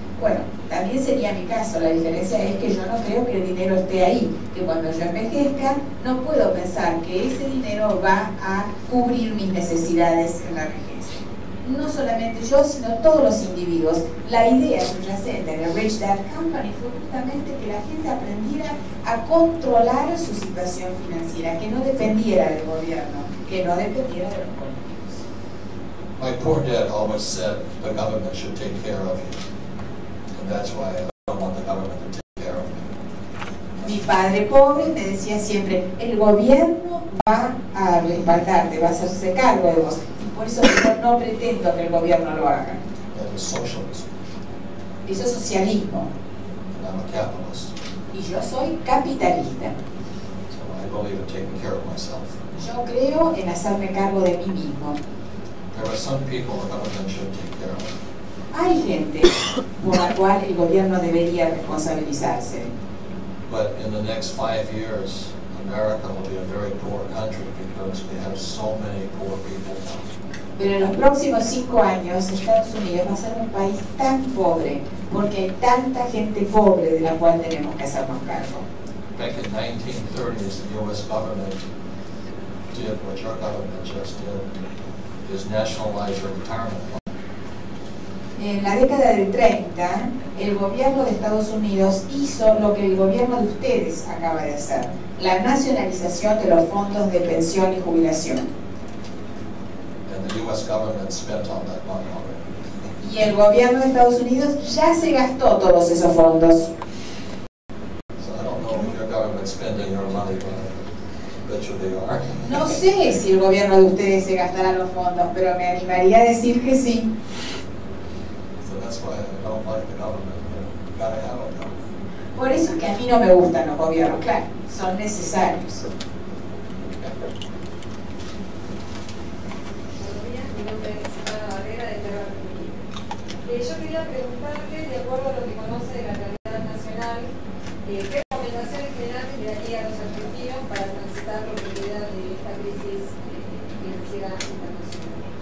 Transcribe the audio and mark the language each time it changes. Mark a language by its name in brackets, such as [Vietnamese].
[Spanish] Bueno, también sería mi caso, la diferencia es que yo no creo que el dinero esté ahí, que cuando yo envejezca no puedo pensar que ese dinero va a cubrir mis necesidades en la vejez. No solamente yo, sino todos los individuos. La idea subyacente de Rich Dad Company fue justamente que la gente aprendiera a controlar su situación financiera, que no dependiera del gobierno, que no dependiera de los políticos. [English] My poor dad always said the government should take care of you. And that's why I don't want the government to take care of me. [Spanish] Mi padre pobre me decía siempre, el gobierno va a respaldarte, va a hacerse cargo de vos. Y por eso yo no pretendo que el gobierno lo haga. [English] That is socialism. [Spanish] Eso es socialismo. [English] And I'm a capitalist. [Spanish] Y yo soy capitalista. [English] So I believe in taking care of myself. [Spanish] Yo creo en hacerme cargo de mí mismo. [English] There are some people the government should take care of. [Spanish] Hay gente por la cual el gobierno debería responsabilizarse. [English] But in the next 5 years, America will be a very poor country because we have so many poor people now. [Spanish] Pero en los próximos 5 años, Estados Unidos va a ser un país tan pobre, porque hay tanta gente pobre de la cual tenemos que hacernos cargo. [English] Back in 1930s, the U.S. government did what your government just did, is nationalize your retirement fund. [Spanish] En la década del 30, el gobierno de Estados Unidos hizo lo que el gobierno de ustedes acaba de hacer, la nacionalización de los fondos de pensión y jubilación. [English] And the U.S. government spent all that money already. [Spanish] Y el gobierno de Estados Unidos ya se gastó todos esos fondos. [English] So I don't know if your government's spending your money, but I bet you they are. [Spanish] No sé si el gobierno de ustedes se gastará los fondos, pero me animaría a decir que sí. [English] So I don't like the government, you gotta have a government. [Spanish] Por eso es que a mí no me gustan los gobiernos, claro, son necesarios. Buenos días, mi nombre es Ana Barrera de Terra Argentina. Yo quería preguntarle, de acuerdo a lo que conoce de la realidad nacional, ¿qué recomendaciones generales le daría a los argentinos para transitar lo que queda de esta crisis financiera internacional?